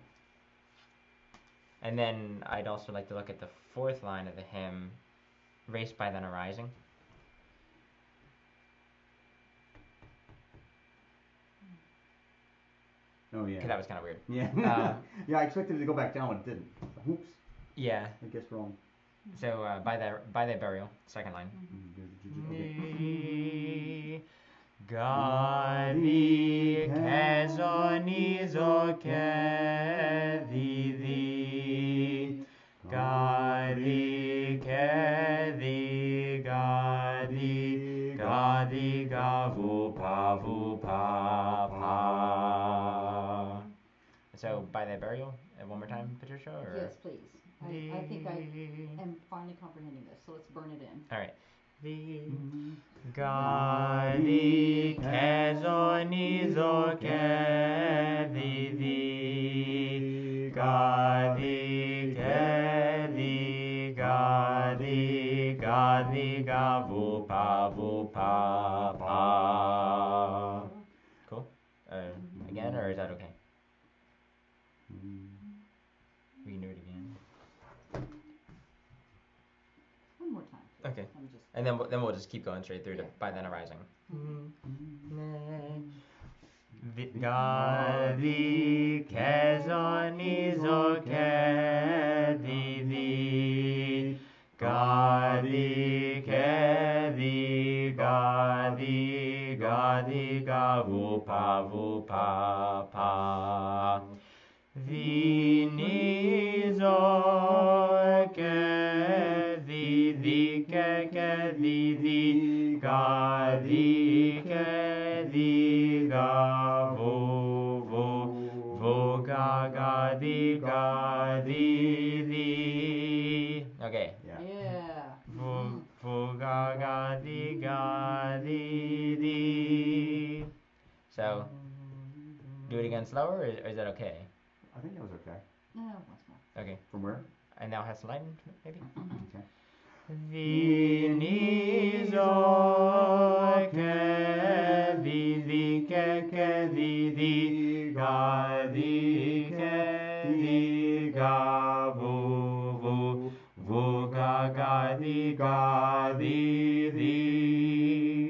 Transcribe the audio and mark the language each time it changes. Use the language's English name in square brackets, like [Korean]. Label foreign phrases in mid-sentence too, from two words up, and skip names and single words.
[English] And then I'd also like to look at the fourth line of the hymn, Raised by then arising. Oh yeah. Because that was kind of weird. Yeah. Yeah, I expected it to go back down, but it didn't. Oops. Yeah. I guess wrong. So by their burial, second line. Gadi kezonizo kedidi Gadi kedi di ga vu pa pa. So by the burial, one more time, Patricia, or? Yes, please. I think I am finally comprehending this, so let's burn it in. All right. Ga di ke zo ni zo ke di ga di ke di ga di ga vu pa pa. Cool. Again, or is that okay? We can do it again. One more time. Please. Okay. I'm just. And then we'll just keep going straight through to by then arising. Ga di ke zo ni zo ke di ga di ke di ga di ga vu pa pa. Vi ni zo ke di ke di ga di ke di ga vu ga di di. Okay. Yeah. Vu ga di. So, do it again slower, or is that okay? I think that was okay. No, once more. Okay. From where? And now has lightened, maybe? Okay. Vi ni zo ke di ke di ga di ke di ga vu ga di.